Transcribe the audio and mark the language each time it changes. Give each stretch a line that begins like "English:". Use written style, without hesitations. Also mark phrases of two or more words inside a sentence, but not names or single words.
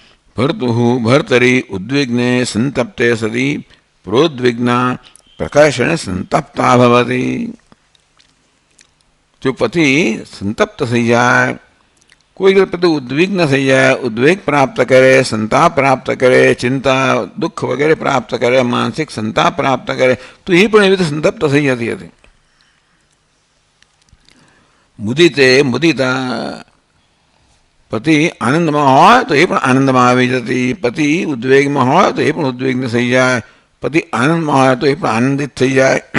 Sanskrit: भर्तुः भर्तरि उद्विग्ने संतप्ते सति प्रोद्विग्ना प्रकर्षण संतप्ता भवति।
Hindi: जो पति
Gujarati: संतप्त થઈ જાય, કોઈ પ્રતિ ઉદ્વિગ્ન થઈ જાય, ઉદ્વેગ પ્રાપ્ત કરે, સંતાપ પ્રાપ્ત કરે, ચિંતા દુઃખ વગેરે પ્રાપ્ત કરે, માનસિક સંતાપ પ્રાપ્ત કરે, તો એ પણ એવી રીતે સંતપ્ત થઈ જતી હતી.
Sanskrit: મુદિતે મુદિતા,
Gujarati: પતિ આનંદમાં હોય તો એ પણ આનંદમાં આવી જતી, પતિ ઉદ્વેગમાં હોય તો એ પણ ઉદ્વિગ્ન થઈ જાય, પતિ આનંદમાં હોય તો એ પણ આનંદિત થઈ જાય.